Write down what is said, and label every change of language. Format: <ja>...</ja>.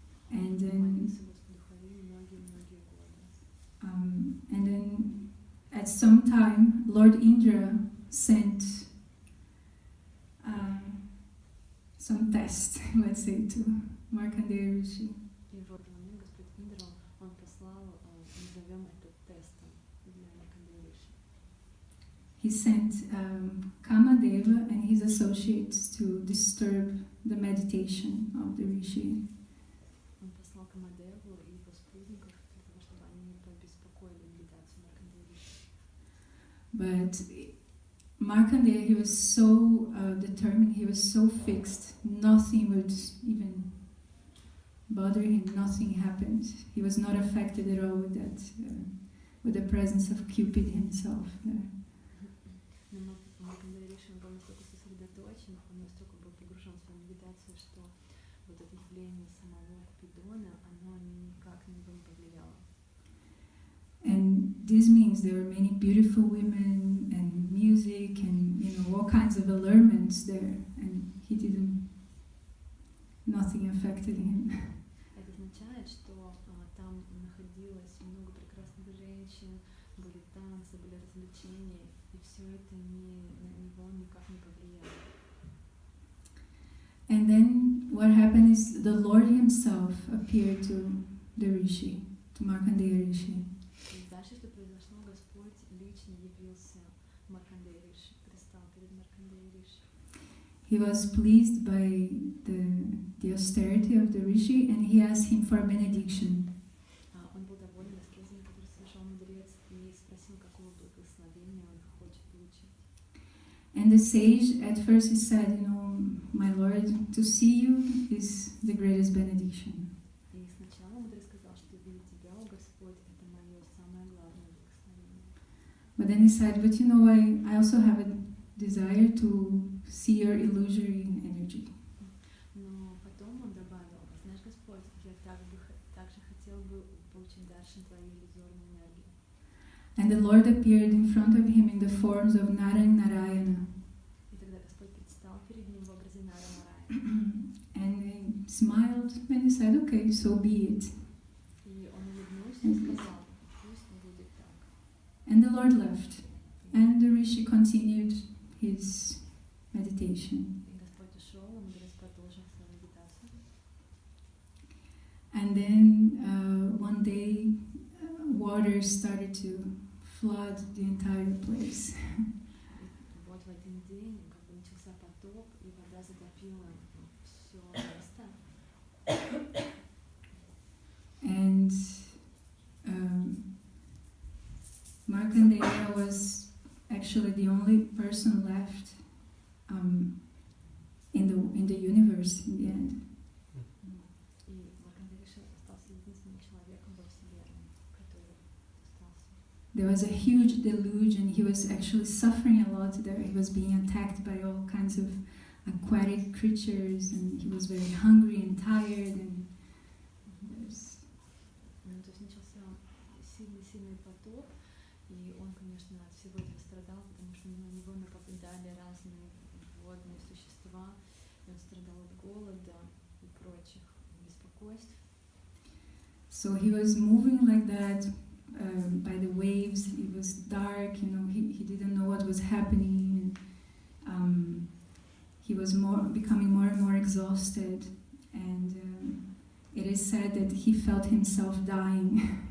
<en>And then at some time, Lord Indra sent some test, let's say, to Markandeya Rishi.</en> <ru>И в этот момент Господь Индра, он послал, назовем это тестом для Маркандея Риши.</ru> <en>He sent Kamadeva and his associates to disturb the meditation of the Rishi.</en> <ru>Он послал Камадеву и его спутников для того, чтобы они не побеспокоили медитацию Маркандея Риши.</ru> <en>But Markandeya, he was so determined, he was so fixed, nothing would even bother him, nothing happened. He was not affected at all with that, with the presence of Cupid himself there.</en> <ru>Но Маркандея Риши был настолько сосредоточен, он настолько был погружен в свою медитацию, что вот это явление самого Купидона, оно никак на него не повлияло.</ru> <en>And this means there were many beautiful women and music and all kinds of allurements there, and he didn't. Nothing affected him.</en> <ru>Это означает, что там находилось много прекрасных женщин, были танцы, были развлечения, и все это на него никак не повлияло.</ru> <en>And then what happened is the Lord himself appeared to the Rishi, to Markandeya Rishi.</en> <ru>И дальше, что произошло, Господь лично явился Маркандея Риши, предстал перед Маркандея Риши.</ru> <en>He was pleased by the austerity of the Rishi, and he asked him for a benediction.</en> <ru>Он был доволен аскезами, которые совершал мудрец, и спросил, какого благословения он хочет получить.</ru> <en>And the sage, at first he said, my Lord, to see you is the greatest benediction.</en> <ru>И сначала мудрец сказал, что видеть тебя, о Господь, это мое самое главное благословение.</ru> <en>But then he said, but I also have a desire to see your illusory energy.</en> <ru>Но потом он добавил, знаешь, Господь, я также хотел бы получить даршин твою иллюзорную энергию.</ru> <en>And the Lord appeared in front of him in the forms of Nara and Narayana.</en> <ru>И тогда Господь предстал перед ним в образе Нара Нараяна.</ru> <en>And he smiled and he said, okay, so be it.</en> <ru>И он улыбнулся и сказал, пусть будет так.</ru> <en>And the Lord left. And the Rishi continued his meditation.</en> <ru>И Господь ушел, а мудрец продолжил свою медитацию.</ru> <en>And then one day, water started to flood the entire place.</en> <ru>И вот в один день как бы начался потоп, и вода затопила все место.</ru> <en>And Markandeya was actually the only person left in the universe in the end.</en> <ru>И Маркандея Риши остался единственным человеком во Вселенной, который остался.</ru> <en>There was a huge deluge, and he was actually suffering a lot there. He was being attacked by all kinds of aquatic creatures, and he was very hungry and tired. And there's</en> <ru>То есть начался сильный потоп, и он, конечно, от всего этого страдал, потому что на него нападали разные водные существа, и он страдал от голода и прочих беспокойств.</ru> <en>So he was moving like that by the waves. It was dark, he didn't know what was happening. And, he was becoming more and more exhausted. And it is said that he felt himself dying.</en>